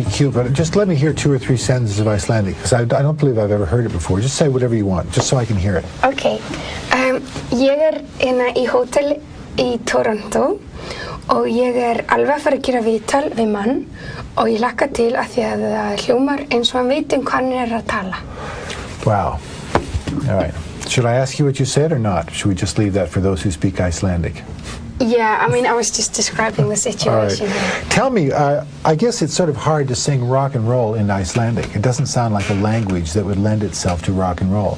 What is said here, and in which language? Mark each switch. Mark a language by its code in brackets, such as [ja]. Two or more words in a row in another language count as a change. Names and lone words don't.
[en] cute, but just let me hear 2 or 3 sentences of Icelandic, because I don't believe I've ever heard it before. Just say whatever you want, just so I can hear it. Okay. [is] Ég inna í hótel í Toronto og ég alveg að fara að gera viðtal við mann og ég hlakka til að því að það hljómar eins og hann veit hvað hann að tala. [en] Wow. All right. Should I ask you what you said or not? Should we just leave that for those who speak Icelandic? Yeah, I mean, I was just describing the situation. All right. Tell me, I guess it's sort of hard to sing rock and roll in Icelandic. It doesn't sound like a language that would lend itself to rock and roll.